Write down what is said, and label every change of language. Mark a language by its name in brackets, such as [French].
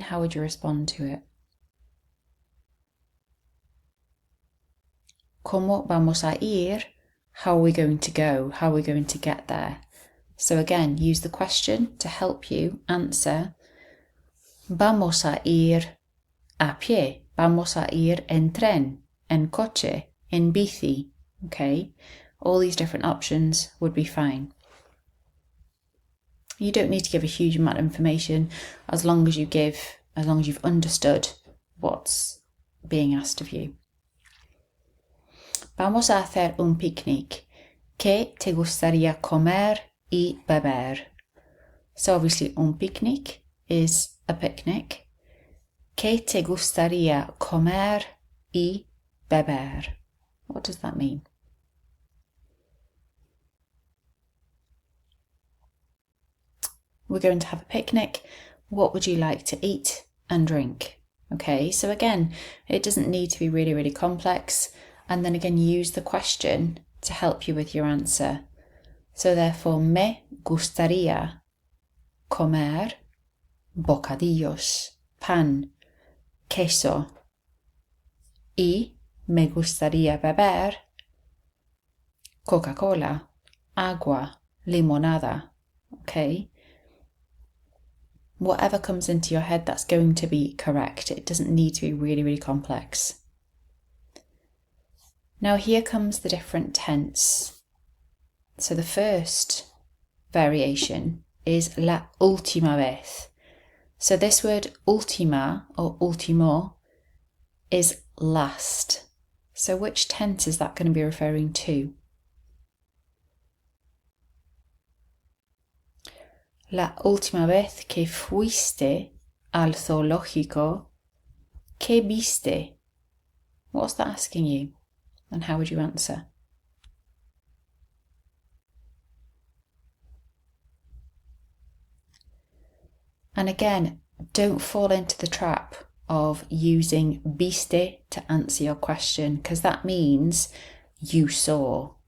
[English] How would you respond to it? [Spanish] ¿Cómo vamos a ir? [English] How are we going to go? How are we going to get there? So again, use the question to help you answer. [Spanish] Vamos a ir a pie. Vamos a ir en tren, en coche, en bici. [English] Okay, all these different options would be fine. You don't need to give a huge amount of information as long as you've understood what's being asked of you. [Spanish] Vamos a hacer un picnic. ¿Qué te gustaría comer y beber? [English] So obviously un picnic is a picnic. [Spanish] ¿Qué te gustaría comer y beber? [English] What does that mean? We're going to have a picnic. What would you like to eat and drink? Okay, so again, it doesn't need to be really, really complex. And then again, use the question to help you with your answer. So therefore, [Spanish] me gustaría comer bocadillos, pan, queso. Y me gustaría beber Coca-Cola, agua, limonada. [English] Okay? Whatever comes into your head, that's going to be correct. It doesn't need to be really, really complex. Now here comes the different tense. So the first variation is [Spanish] la última vez. [English] So this word última or último is last. So which tense is that going to be referring to? [Spanish] La última vez que fuiste al zoológico, ¿qué viste? [English] What's that asking you? And how would you answer? And again, don't fall into the trap of using viste to answer your question, because that means you saw.